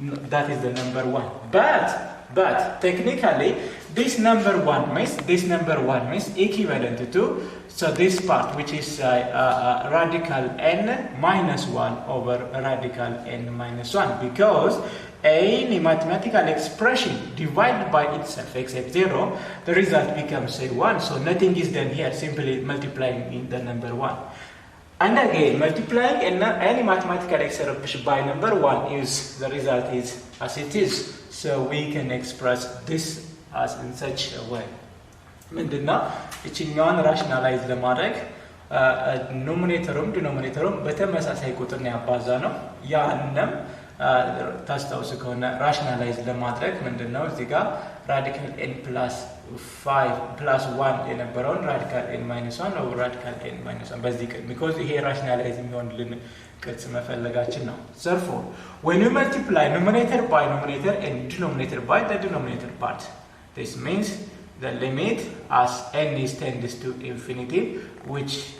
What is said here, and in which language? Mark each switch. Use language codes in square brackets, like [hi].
[en] That is the number 1. But technically, this number 1 means equivalent to, so this part, which is radical n minus 1 over radical n minus 1, because any mathematical expression divided by itself except 0, the result becomes 1. So nothing is done here, simply multiplying in the number 1. And again, multiplying any mathematical expression by number 1 is, the result is as it is. So we can express this as in such a way. [am] ምንድነው እቺኛውን ራሽናላይዝ ለማድረግ ኑሜሬተሩም ዲኖሚኔተሩም በተመሳሳይ ቁጥር ነው ያባዛ ነው። ያንም ታስታውሱ ከሆነ ራሽናላይዝ ለማድረግ ምንድነው እዚህ ጋር ራዲካል n + 5 + 1 የነበረውን ራዲካል n - 1 ኦቨር ራዲካል n - 1 በዚህ [en] because [am] ይሄ ራሽናላይዝ የሚሆንልን ቅርጽ መፈለጋችን ነው። [en] therefore when you multiply numerator by numerator and denominator by the denominator part, this means the limit as n tends to infinity, which